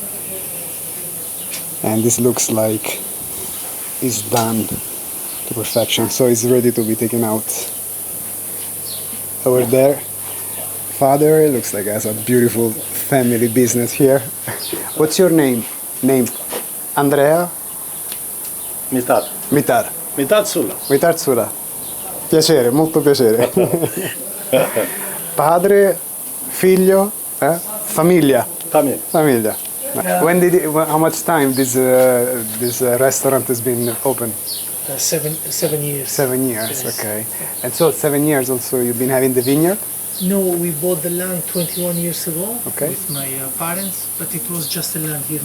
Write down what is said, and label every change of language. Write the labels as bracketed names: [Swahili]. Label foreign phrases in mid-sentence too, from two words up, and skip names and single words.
[English] And this looks like it's done to perfection. So it's ready to be taken out. Over there, father looks like he has a beautiful family business here. What's your name? Andrea? Mitar. Mitar Sula. Mitar Sula. [Italian] Piacere, molto piacere. Padre, figlio, famiglia. Famiglia. [English] How much time this restaurant has been open? 7 years. 7 years, Yes. okay. And so 7 years also you've been having the vineyard? No, we bought the land 21 years ago Okay. with my parents, but it was just a land here.